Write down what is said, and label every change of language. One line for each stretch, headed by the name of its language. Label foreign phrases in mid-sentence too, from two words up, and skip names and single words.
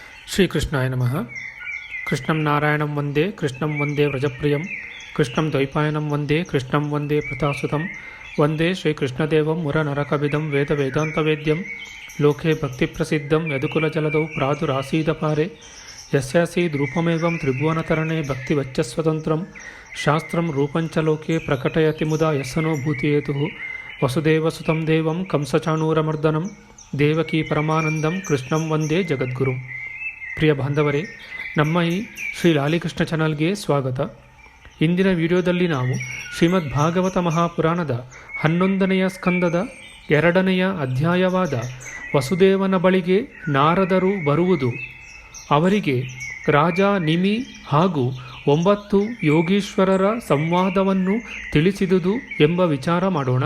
Sanskrit: ಶ್ರೀಕೃಷ್ಣಾಯ ನಮಃ. ಕೃಷ್ಣಂ ನಾರಾಯಣಂ ವಂದೇ ಕೃಷ್ಣಂ ವಂದೇ ವ್ರಜಪ್ರಿಯಂ ಕೃಷ್ಣಂ ದ್ವೈಪಾಯನಂ ವಂದೇ ಕೃಷ್ಣಂ ವಂದೇ ಪ್ರತಾಸುತಂ ವಂದೇ ಶ್ರೀಕೃಷ್ಣದೇವಂ ಮುರನರಕವಿದಂ ವೇದ ವೇದಾಂತವೇದ್ಯಂ ಲೋಕೆ ಭಕ್ತಿಪ್ರಸಿದ್ಧಂ ಯದುಕುಲಜಲದೌ ಪ್ರಾದುರಾಸೀದಪಾರೆ ಯಸ್ಯಾಸೀದ್ರೂಪಮೇವಂ ತ್ರಿಭುವನತರಣೆ ಭಕ್ತಿವಚ್ಚಸ್ವತಂತ್ರಂ ಶಾಸ್ತ್ರಂ ರೂಪಂಚ ಲೋಕೆ ಪ್ರಕಟಯತಿ ಮುದಾ ಯಸ್ಸನೋ ಭೂತಿಯೇತುಃ ವಸುದೇವಸುತಂ ದೇವಂ ಕಂಸಚಾಣೂರಮರ್ದನಂ ದೇವಕೀ ಪರಮಾನಂದಂ ಕೃಷ್ಣಂ ವಂದೇ ಜಗದ್ಗುರುಂ.
Kannada: ಪ್ರಿಯ ಬಾಂಧವರೇ, ನಮ್ಮ ಈ ಶ್ರೀ ಲಾಲಿಕೃಷ್ಣ ಚಾನಲ್ಗೆ ಸ್ವಾಗತ. ಇಂದಿನ ವಿಡಿಯೋದಲ್ಲಿ ನಾವು ಶ್ರೀಮದ್ ಭಾಗವತ ಮಹಾಪುರಾಣದ 11ನೆಯ ಸ್ಕಂದದ 2ನೆಯ ಅಧ್ಯಾಯವಾದ ವಸುದೇವನ ಬಳಿಗೆ ನಾರದರು ಬರುವುದು, ಅವರಿಗೆ ರಾಜ ನಿಮಿ ಹಾಗೂ 9 ಯೋಗೀಶ್ವರರ ಸಂವಾದವನ್ನು ತಿಳಿಸಿದುದು ಎಂಬ ವಿಚಾರ ಮಾಡೋಣ.